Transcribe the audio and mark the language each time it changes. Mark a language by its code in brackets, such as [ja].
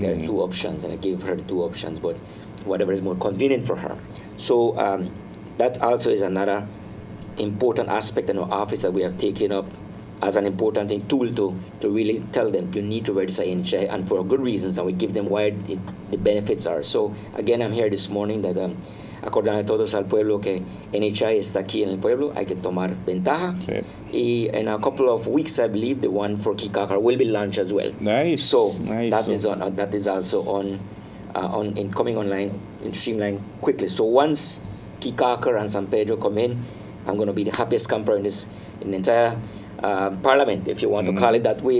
[en] There are two options, and I gave her the two options, but whatever is more convenient for her. So that also is another important aspect in our office that we have taken up as an important tool to really tell them you need to register NHI, and for good reasons, and we give them why the benefits are. So again, I'm here this morning that [es] acordar a todos al pueblo que NHI está aquí en el pueblo, hay que tomar ventaja. Sí. [en] Y in a couple of weeks, I believe, the one for Kikakar will be launched as well. Nice. So nice. That is also in coming online in Streamline quickly. So once Kikakar and San Pedro come in, I'm going to be the happiest camper in the entire parliament, if you want to call it that way.